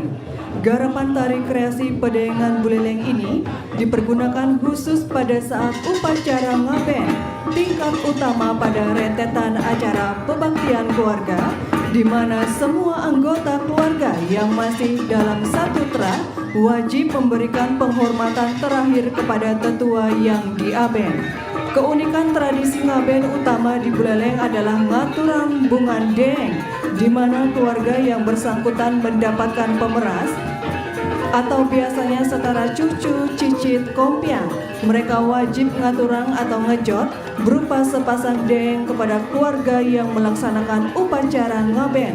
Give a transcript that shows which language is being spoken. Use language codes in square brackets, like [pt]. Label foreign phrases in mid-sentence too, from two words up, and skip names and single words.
[id] Garapan tari kreasi Pedengan Buleleng ini dipergunakan khusus pada saat upacara ngaben, tingkat utama pada rentetan acara pebaktian keluarga, di mana semua anggota keluarga yang masih dalam satu terah wajib memberikan penghormatan terakhir kepada tetua yang diaben. Keunikan tradisi ngaben utama di Buleleng adalah [ban] ngaturan bungan deeng, [id] di mana keluarga yang bersangkutan mendapatkan pemeras atau biasanya setara cucu, cicit, kompiang. Mereka wajib ngaturang atau ngejot berupa sepasang deeng kepada keluarga yang melaksanakan upacara ngaben.